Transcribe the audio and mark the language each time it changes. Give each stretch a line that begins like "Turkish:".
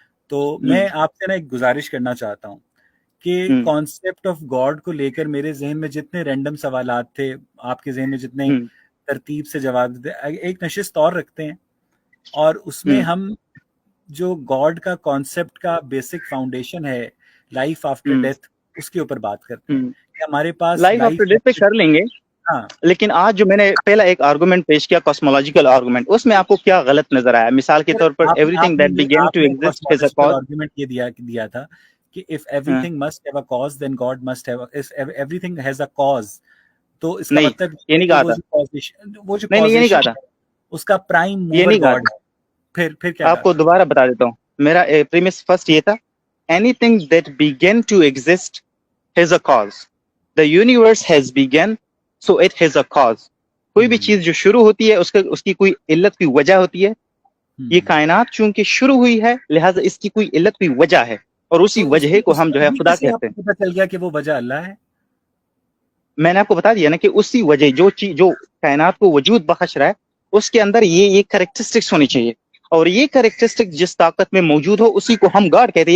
Urdu: تو میں آپ سے نا ایک گزارش کرنا چاہتا ہوں کہ کانسیپٹ آف گاڈ کو لے کر میرے ذہن میں جتنے رینڈم سوالات تھے, آپ کے ذہن میں جتنے ترتیب سے جواب دیتے, ایک نشست اور رکھتے ہیں اور اس میں ہم جو گاڈ کا کانسیپٹ کا بیسک فاؤنڈیشن ہے, لائف آفٹر ڈیتھ, اس کے اوپر بات کرتے ہیں کہ ہمارے پاس لائف آفٹر ڈیتھ پہ کر لیں گے. لیکن آج جو میں نے پہلا ایک آرگومنٹ پیش کیا, کاسمولوجیکل آرگومنٹ, اس میں آپ کو کیا غلط نظر آیا؟ مثال کے طور پر ایوریثنگ دیٹ بیگن to exist has a cause. Argument یہ دیا تھا کہ
English: if everything must have a cause then God must have if everything has a cause,
Urdu: تو اس کا مطلب یہ نہیں کہا تھا, وہ جو نہیں یہ نہیں کہا تھا, اس کا پرائم موور گاڈ ہے. پھر کیا آپ کو دوبارہ بتا دیتا ہوں, میرا پریمس فرسٹ یہ تھا,
English: anything that began to exist has a cause. The universe has begun, so it has a cause.
Urdu: کوئی بھی چیز جو شروع ہوتی ہے اس کی کوئی علت کی وجہ ہوتی ہے. یہ کائنات چونکہ شروع ہوئی ہے لہٰذا اس کی کوئی علت کی وجہ ہے, اور اسی وجہ کو ہم جو ہے خدا کہتے ہیں. پتہ چل گیا کہ وہ وجہ اللہ ہے. میں نے آپ کو بتا دیا نا کہ اسی وجہ جو کائنات کو وجود بخش رہا ہے اس کے اندر یہ کریکٹرسٹکس ہونی چاہیے, اور یہ کریکٹرسٹک جس طاقت میں موجود ہو اسی کو ہم گاڈ کہتے ہیں.